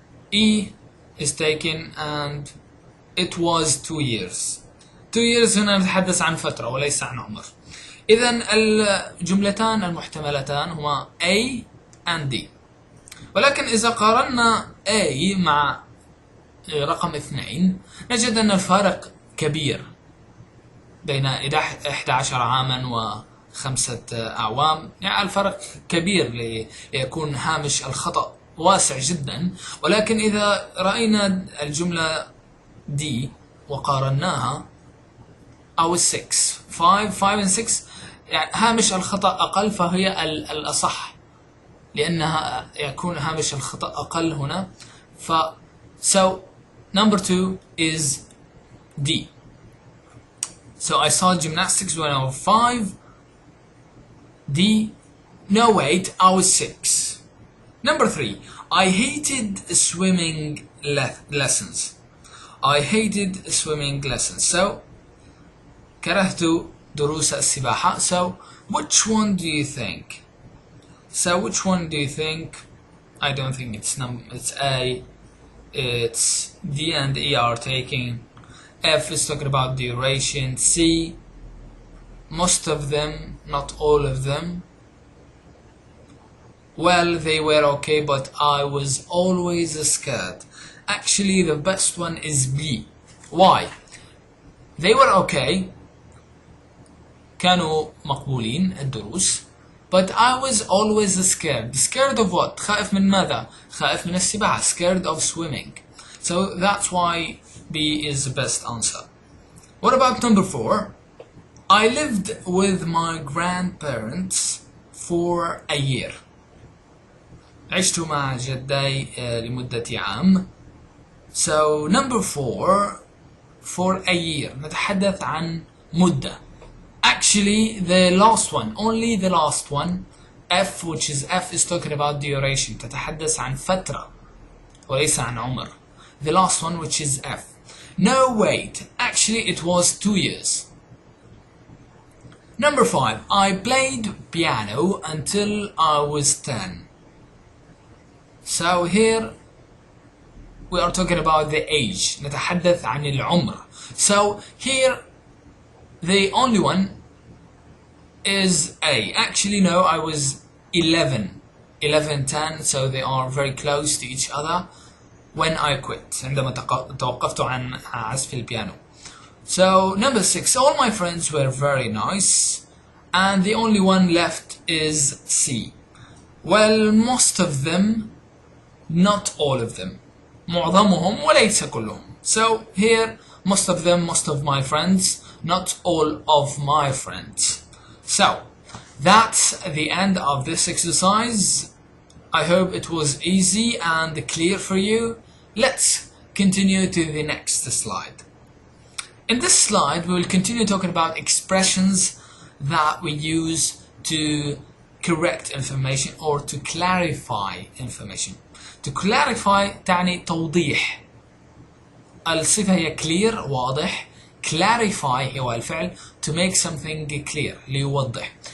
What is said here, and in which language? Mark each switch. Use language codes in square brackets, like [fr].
[en] E is taken and it was 2 years. 2 years [ar] هنا نتحدث عن فترة وليس عن عمر. إذن الجملتان المحتملتان هما [en] A and D. [ar] ولكن إذا قارنا A مع رقم 2 نجد أن الفارق كبير بين 11 عاما و5 أعوام. يعني الفرق كبير ليكون هامش الخطأ واسع جدا. ولكن إذا رأينا الجملة D وقارناها [en] I was 6 5 and 6 [ar] يعني هامش الخطأ أقل، فهي الأصح لأنها يكون هامش الخطأ أقل هنا. [en] So number 2 is D. So I saw gymnastics when I was 5. D. No wait, I was 6. Number 3. I hated swimming lessons. I hated swimming lessons. [ar] So كرهت دروس السباحة. [en] So which one do you think? I don't think it's A. It's D and E are taking. F is talking about duration. C, most of them, not all of them. Well, they were okay, but I was always scared. Actually, the best one is B. Why? They were okay. [ar] كانوا مقبولين الدروس. [en] But I was always scared. Scared of what? [ar] خائف من ماذا؟ خائف من السباحة. [en] Scared of swimming. So that's why B is the best answer. What about number 4? I lived with my grandparents for a year. [ar] عشت مع جدي لمدة عام. [en] So number 4 for a year [ar] نتحدث عن مدة. [en] Actually the last one, only the last one, F, which is F is talking about duration. [ar] تتحدث عن فترة وليس عن عمر. [en] The last one, which is F. No wait, actually it was 2 years. Number 5, I played piano until I was 10. So here we are talking about the age. [ar] نتحدث عن العمر. [en] So here the only one is A. Actually no, I was 11, 10, so they are very close to each other. When I quit, [ar] عندما توقفت عن عزف البيانو. [en] So number 6, all my friends were very nice, and the only one left is C. Well, most of them, not all of them. [ar] معظمهم وليس كلهم. [en] So here, most of them, most of my friends, not all of my friends. So that's the end of this exercise. I hope it was easy and clear for you. Let's continue to the next slide. In this slide, we will continue talking about expressions that we use to correct information or to clarify information. To clarify [ar] تعني توضيح. الصفة هي clear واضح. [en] Clarify [ar] هو الفعل [en] to make something clear [ar] ليوضح.